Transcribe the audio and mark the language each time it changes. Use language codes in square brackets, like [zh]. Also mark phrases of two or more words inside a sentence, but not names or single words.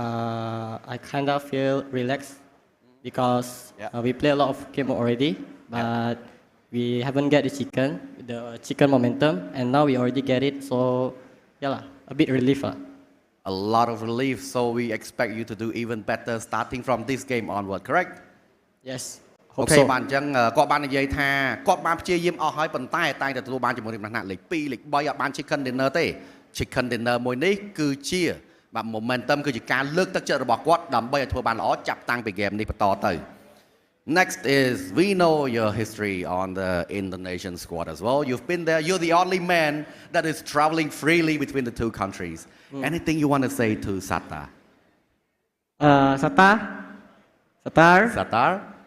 [en] I kind of feel relaxed because we play a lot of game already, but we haven't get the chicken momentum, and now we already get it. So yeah, a bit relief. A lot of relief. So we expect you to do even better starting from this game onward, correct? Yes. [km] Okay, បានអញ្ចឹងគាត់បាននិយាយថាគាត់បានព្យាយាមអស់ហើយប៉ុន្តែតែងតែទទួលបានជាមួយនឹងថ្នាក់លេខ 2 លេខ 3 អត់បាន [en] chicken dinner [km] ទេ [en] chicken dinner [km] មួយនេះគឺជាបាទ momentum គឺជាការលើកទឹកចិត្តរបស់គាត់ដើម្បីឲ្យធ្វើបានល្អចាប់តាំងពី game នេះបន្តទៅ [en] Next is, we know your history on the Indonesian squad as well. You've been there. You're the only man that is traveling freely between the 2 countries. Anything you want to say to Sata? Satar.